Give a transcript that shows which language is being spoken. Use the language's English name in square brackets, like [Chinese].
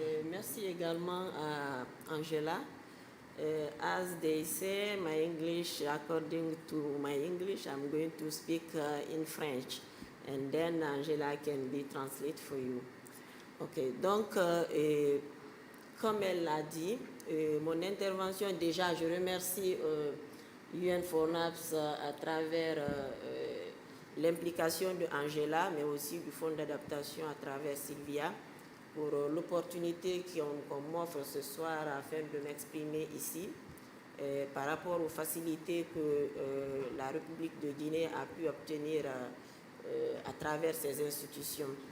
[French] Merci également à Angela. [English] As they say, my English, according to my English, I'm going to speak in French, and then Angela can be translate for you. [French] Ok, donc, comme elle l'a dit, mon intervention, déjà, je remercie UN4NAPs à travers l'implication de Angela, mais aussi du Fonds d'adaptation à travers Sylvia, pour l'opportunité qu'on m'offre ce soir afin de m'exprimer ici par rapport aux facilités que la République de Guinée a pu obtenir à travers ses institutions.